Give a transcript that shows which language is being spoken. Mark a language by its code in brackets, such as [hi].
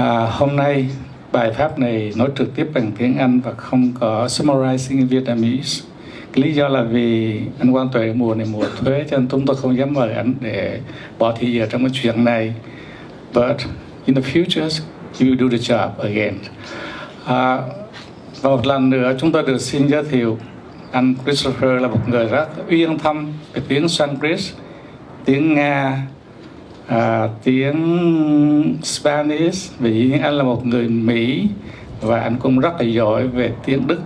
[vi] Hôm nay bài pháp này nói trực tiếp bằng tiếng Anh và không có [en] summarizing in Vietnamese. [vi] Cái lý do là vì anh Quang Tuệ mùa này mùa thuế cho nên chúng tôi không dám mời anh để bỏ thời giờ trong cái chuyện này. [en] But in the future you will do the job again. [vi] Và một lần nữa chúng tôi được xin giới thiệu anh Christopher là một người rất uyên thâm về tiếng Sanskrit, tiếng Nga, tiếng Spanish. Vì anh là một người Mỹ và anh cũng rất là giỏi về tiếng Đức.